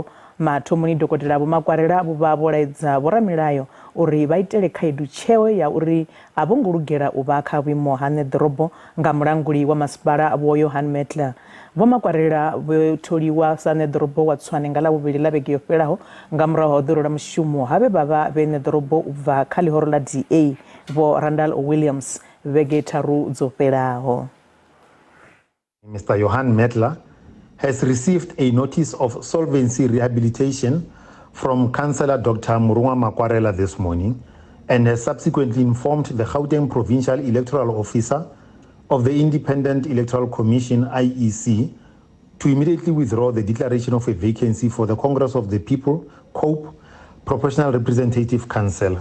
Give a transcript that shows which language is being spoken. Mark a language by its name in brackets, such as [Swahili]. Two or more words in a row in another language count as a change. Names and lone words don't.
[Venda] Mathomoni Dr.Vho-Makwarela vho laedza vhoramilayo uri vha itele khaedu tsheo ya uri a vho ngo lugela uvha kha vhuimo ha Nedorobo nga mulanguli wa masipala Vho-Jhan Mettler.Vho-Makwarela vho tholiwa sa Nedorobo wa Tshwane nga lavhuvhili la vhege yo fhelaho nga murahu ha ḓorola mushumo habe vha vhe Nedorobo uvha kha ḽihoro ḽa DA Vho-Randall Williams vhege tharu dzo fhelaho. [English] Mr. Vho-Jhan Mettler has received a notice of solvency rehabilitation from Councillor Dr.Vho-Murunwa Makwarela this morning and has subsequently informed the Gauteng Provincial Electoral Officer of the Independent Electoral Commission IEC to immediately withdraw the declaration of a vacancy for the Congress of the People (COPE) Proportional Representative Councillor.